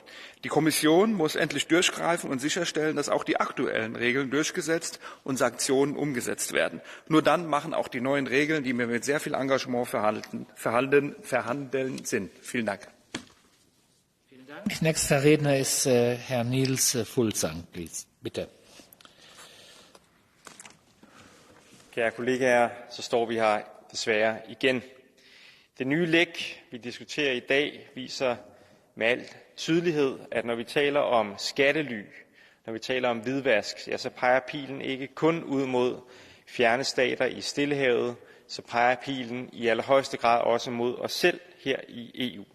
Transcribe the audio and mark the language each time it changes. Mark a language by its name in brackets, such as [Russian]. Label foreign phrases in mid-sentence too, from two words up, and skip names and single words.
[German] Die Kommission muss endlich durchgreifen und sicherstellen, dass auch die aktuellen Regeln durchgesetzt und Sanktionen umgesetzt werden. Nur dann machen auch die neuen Regeln, die wir mit sehr viel Engagement verhandeln, Sinn. Vielen Dank. Vielen Dank. Nächster Redner ist Herr Niels Fuglsang, bitte. [Danish] Kære kollegaer, så står vi her desværre igen. Det nye læk, vi diskuterer i dag, viser med al tydelighed, at når vi taler om skattely, når vi taler om hvidvask, ja, så peger pilen ikke kun ud mod fjerne stater i Stillehavet, så peger pilen i allerhøjeste grad også mod os selv her i EU.